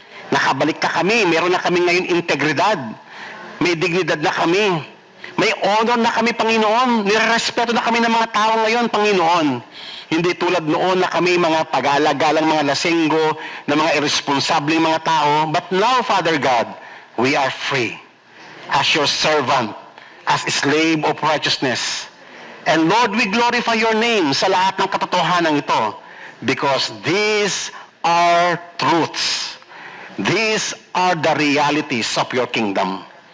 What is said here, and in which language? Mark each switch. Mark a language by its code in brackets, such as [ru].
[tl] Nakabalik ka kami. Meron na kami ngayon integridad. May dignidad na kami. May honor na kami, Panginoon. Nirerespeto na kami ng mga tao ngayon, Panginoon. Hindi tulad noon na kami mga pag-alagalang mga lasenggo, na mga irresponsableng mga tao. [en] But now, Father God, we are free. As your servant, as a slave of righteousness. And Lord, we glorify your name sa lahat ng katotohanan ito. Because these are truths. These are the realities of your kingdom.